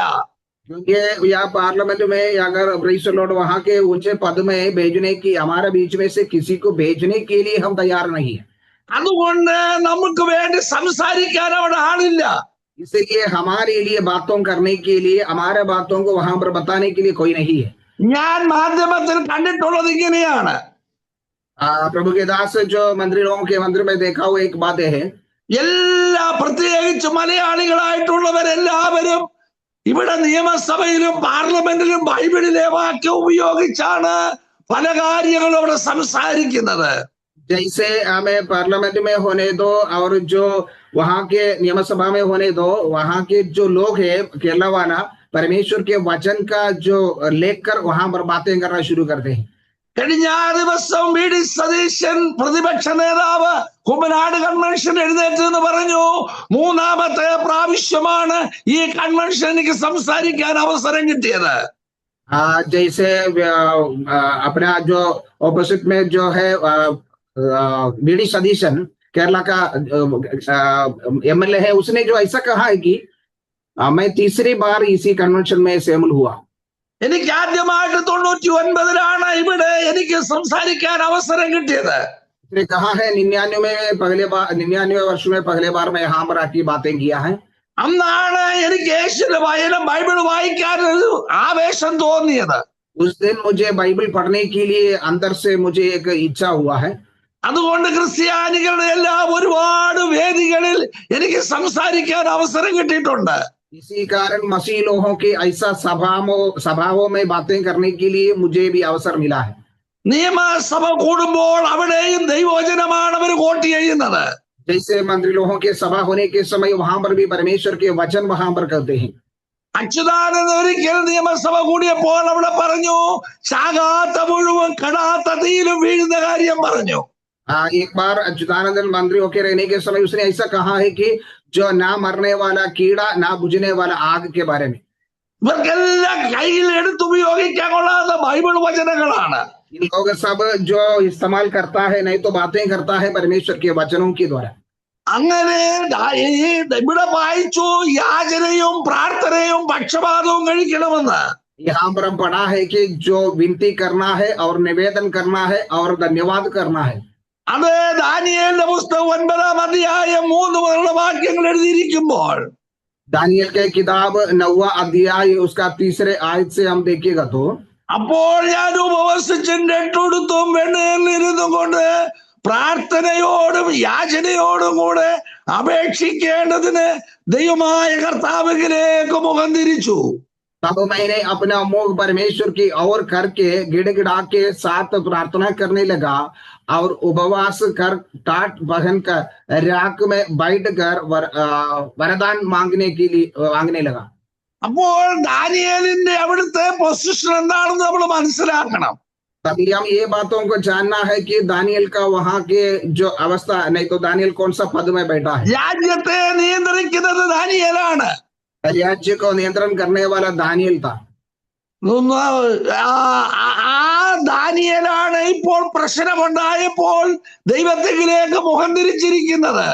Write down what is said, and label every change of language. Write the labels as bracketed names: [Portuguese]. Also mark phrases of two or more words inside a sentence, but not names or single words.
[Hindi] क्योंकि या पार्लियामेंट में या अगर [English] praise the Lord [Hindi] वहां के ऊंचे पद में भेजने की, हमारे बीच में से किसी को भेजने के लिए हम तैयार नहीं है. [Malayalam] അതുകൊണ്ട് നമുക്ക് വേണ്ടി സംസാരിക്കാൻ അവിടെ ആളില്ല. [Hindi] इसलिए हमारे लिए बातों करने के लिए, हमारे बातों को वहां पर बताने के लिए कोई नहीं है. [Malayalam] ഞാൻ മാധ്യമത്തിൽ കണ്ടിട്ടുള്ളത് ഇങ്ങനെയാണ്. [Hindi] प्रभु के दास जो मंदिरों के मंदिर में देखा हुआ एक बात है, [Malayalam] എല്ലാ പ്രത്യേകിച്ച് മലയാളികളായിട്ടുള്ളവരെല്ലാവരും ഇവിടെ നിയമസഭയിലും പാർലമെന്റിലും ബൈബിളിലെ വാക്യം ഉപയോഗിച്ചാണ് പല കാര്യങ്ങളും അവിടെ സംസാരിക്കുന്നത്. [Hindi] जैसे हमें पार्लियामेंट में होने दो और जो वहां के नियम सभा में होने दो, वहां के जो लोग हैं केरला वाला परमेश्वर के वचन का जो लेकर वहां पर बातें करना शुरू करते हैं. [Malayalam] കഴിഞ്ഞ ദിവസം വി.ഡി. സതീശൻ പ്രതിപക്ഷ നേതാവ് കുമ്മനാട് കൺവെൻഷൻ എഴുന്നേറ്റ് എന്ന് പറഞ്ഞു, 3ാമത്തെ പ്രാവശ്യമാണ് ഈ കൺവെൻഷൻ എനിക്ക് സംസാരിക്കാൻ അവസരം കിട്ടിയത്. [Hindi] जैसे अपना जो ऑपोजिट में जो है वी.डी. सतीशन केरला का एमएलए है, उसने जो ऐसा कहा है कि मैं तीसरी बार इसी कन्वेंशन में शामिल हुआ. [Malayalam] എനിക്ക് ആദ്യമായിട്ട് 99-ലാണ് ഇവിടെ എനിക്ക് സംസാരിക്കാൻ അവസരം കിട്ടിയത്. [Hindi] उसने कहा है 99 में पहले बार, 99 वर्ष में पहले बार मैं यहाँ पर आके बातें किया है. [Malayalam] അന്നാണ് എനിക്ക് യേശുവിന്റെ വചനം ബൈബിൾ വായിക്കാൻ ഒരു ആവേശം തോന്നിയത്. [Hindi] उस दिन मुझे बाइबल पढ़ने के लिए अंदर से मुझे एक इच्छा हुआ है. [Malayalam] അതുകൊണ്ട് ക്രിസ്ത്യാനികളുടെ എല്ലാം ഒരുപാട് വേദികളിൽ എനിക്ക് സംസാരിക്കാൻ അവസരം കിട്ടിയിട്ടുണ്ട്. [Hindi] इसी कारण मसीह लोगों के ऐसा सभाओं में बातें करने के लिए मुझे भी अवसर मिला है. [Malayalam] നിയമസഭ കൂടുമ്പോൾ അവിടെയും ദൈവവചനമാണ് അവർ കോട്ട് ചെയ്യുന്നത്. [Hindi] जैसे मंत्री लोगों के सभा होने के समय वहां पर भी परमेश्वर के वचन वहां पर करते हैं. [Malayalam] അച്യുതാനന്ദ ഒരിക്കൽ നിയമസഭ കൂടിയപ്പോൾ അവിടെ പറഞ്ഞു, ചാകാത്ത മുഴുവൻ കടാത്ത തീയിലും വീഴുന്ന കാര്യം പറഞ്ഞു. [Hindi] एक बार अच्युतानंदन मंत्री होके रहने के समय उसने ऐसा कहा है कि जो ना मरने वाला कीड़ा, ना बुझने वाला आग के बारे में. [Malayalam] ഇവർക്കെല്ലാം കയ്യിൽ എടുത്തുപയോഗിക്കാൻ കൊള്ളാത്ത ബൈബിൾ വചനങ്ങളാണ്. [Hindi] इन लोग सब जो इस्तेमाल करता है, नहीं तो बातें करता है परमेश्वर के वचनों के द्वारा. [Malayalam] അങ്ങനെ ഇവിടെ വായിച്ചു, യാചനയും പ്രാർത്ഥനയും പക്ഷപാതവും കഴിക്കണമെന്ന്. [Hindi] यहाँ पर हम पढ़ा है कि जो विनती करना है और निवेदन करना है और धन्यवाद करना है. [Malayalam] അത് ദാനിയേലിന്റെ പുസ്തകം 9-ാം അധ്യായം 3 മുതലുള്ള വാക്യങ്ങൾ എഴുതിയിരിക്കുമ്പോൾ [Hindi] दानियल के किताब 9वां अध्याय उसका 3रे आयत से हम देखिएगा तो, [Malayalam] അപ്പോൾ ഞാൻ ഉപവസിച്ചും രട്ടുടുത്തും വെണ്ണയിൽ കൊണ്ട് പ്രാർത്ഥനയോടും യാചനയോടും കൂടെ അപേക്ഷിക്കേണ്ടതിന് ദൈവമായ കർത്താവിലേക്ക് മുഖം തിരിച്ചു. [Hindi] तब मैंने अपना मुख परमेश्वर की ओर करके गिड़गिड़ा के साथ प्रार्थना करने लगा और उपवास कर टाट पहन कर राख में बैठ कर वरदान मांगने लगा. [Malayalam] അപ്പോൾ ദാനിയേലിന്റെ അവിടുത്തെ പൊസിഷൻ എന്താണെന്ന് നമ്മൾ മനസ്സിലാക്കണം. [Hindi] तभी हम ये बातों को जानना है कि दानियल का वहां के जो अवस्था, नहीं तो दानियल कौन सा पद में बैठा है. [Malayalam] രാജ്യത്തെ നിയന്ത്രിക്കുന്നത് ദാനിയേലാണ്. [Hindi] राज्य को नियंत्रण करने वाला दानियल था. [Malayalam] ആ ദാനിയേലാണ് ഇപ്പോൾ പ്രശ്നമുണ്ടായപ്പോൾ ദൈവത്തിലേക്ക് മുഖം തിരിച്ചിരിക്കുന്നത്.